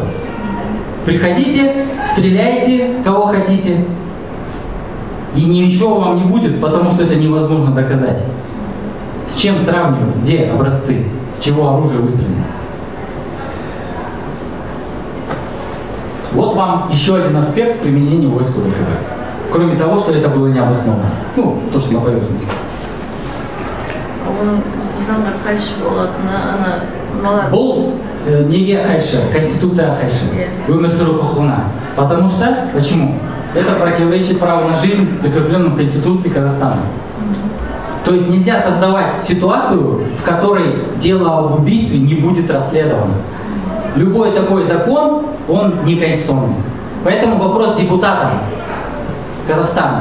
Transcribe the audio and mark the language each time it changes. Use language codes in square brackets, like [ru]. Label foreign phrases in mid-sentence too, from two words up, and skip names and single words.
[ru] Приходите, стреляйте, кого хотите, и ничего вам не будет, потому что это невозможно доказать. С чем сравнивать? Где образцы? С чего оружие выстрелено? Вот вам еще один аспект применения войск ОДКБ. Кроме того, что это было необоснованно. Ну, то, что на поверхности. [kk] Бұл неге қайшы? Конституция қайшы. Өмір сүру құқығына. [ru] Потому что, почему? Это противоречит праву на жизнь, закрепленному в Конституции Казахстана. То есть нельзя создавать ситуацию, в которой дело об убийстве не будет расследовано. Любой такой закон, он неконституционный. Поэтому вопрос депутатам Казахстана.